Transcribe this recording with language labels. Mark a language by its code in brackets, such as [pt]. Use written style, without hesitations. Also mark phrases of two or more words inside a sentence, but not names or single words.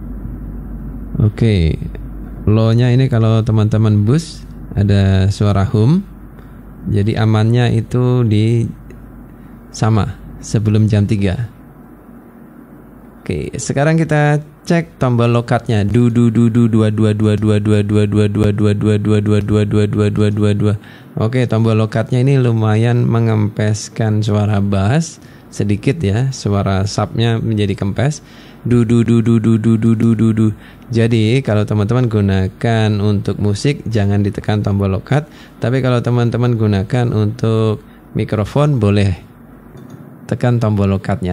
[id] Low-nya ini kalau teman-teman boost ada suara hum. Jadi amannya itu di sama sebelum jam 3. Oke, sekarang kita cek tombol lokatnya. Du du du du 22222222222222222222. Oke, tombol lokatnya ini lumayan mengempeskan suara bass sedikit ya, suara subnya menjadi kempes. Du du du du du du du du du du. Jadi kalau teman-teman gunakan untuk musik jangan ditekan tombol lokat, tapi kalau teman-teman gunakan untuk mikrofon boleh tekan tombol lokatnya.